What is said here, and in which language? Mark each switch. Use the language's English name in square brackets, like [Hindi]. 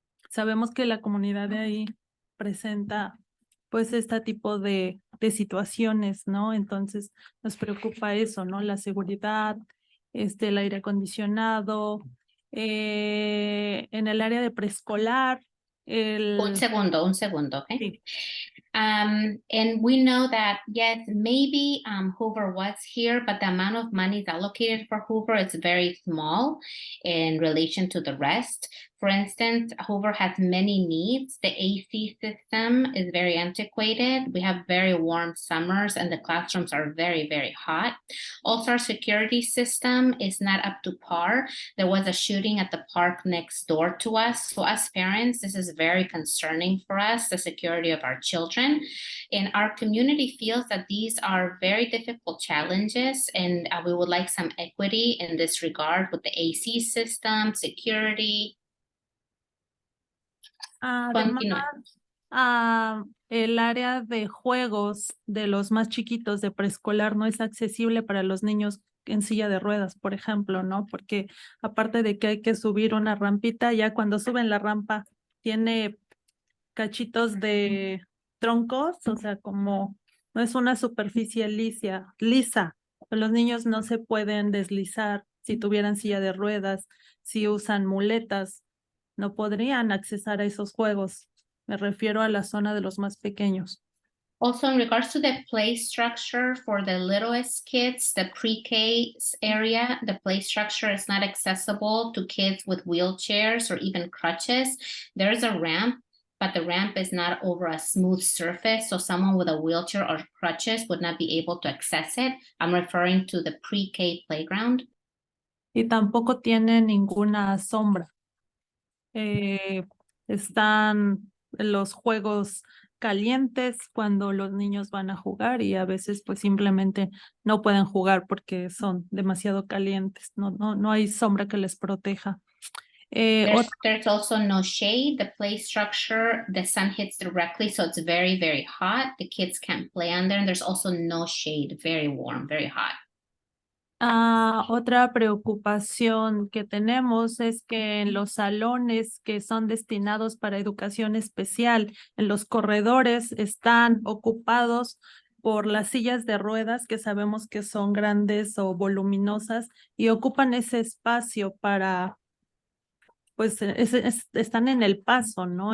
[Spanish] Sabemos que la comunidad de ahí presenta pues este tipo de situaciones, ¿no? Entonces nos preocupa eso, ¿no? La seguridad, el aire acondicionado, en el área de preescolar, Un segundo, okay? Sí. [English] And we know that, yes, maybe Hoover was here, but the amount of money allocated for Hoover is very small in relation to the rest. For instance, Hoover has many needs. The AC system is very antiquated. We have very warm summers and the classrooms are very hot. Also, our security system is not up to par. There was a shooting at the park next door to us. So as parents, this is very concerning for us, the security of our children. And our community feels that these are very difficult challenges, and we would like some equity in this regard with the AC system, security. [Spanish] Además, el área de juegos de los más chiquitos de preescolar no es accesible para los niños en silla de ruedas, por ejemplo, ¿no? Porque aparte de que hay que subir una rampita, ya cuando suben la rampa tiene cachitos de troncos, o sea, como no es una superficie lisa. Los niños no se pueden deslizar si tuvieran silla de ruedas, si usan muletas, no podrían accesar a esos juegos. Me refiero a la zona de los más pequeños. [English] Also, in regards to the play structure for the littlest kids, the pre-K area, the play structure is not accessible to kids with wheelchairs or even crutches. There's a ramp, but the ramp is not over a smooth surface, so someone with a wheelchair or crutches would not be able to access it. I'm referring to the pre-K playground. [Spanish] Y tampoco tiene ninguna sombra. Están los juegos calientes cuando los niños van a jugar y a veces pues simplemente no pueden jugar porque son demasiado calientes, no hay sombra que les proteja. [English] There's also no shade. The play structure, the sun hits directly, so it's very hot. The kids can't play on there, and there's also no shade, very warm, very hot. [Spanish] Otra preocupación que tenemos es que en los salones que son destinados para educación especial, en los corredores están ocupados por las sillas de ruedas que sabemos que son grandes o voluminosas y ocupan ese espacio para, pues están en el paso, ¿no?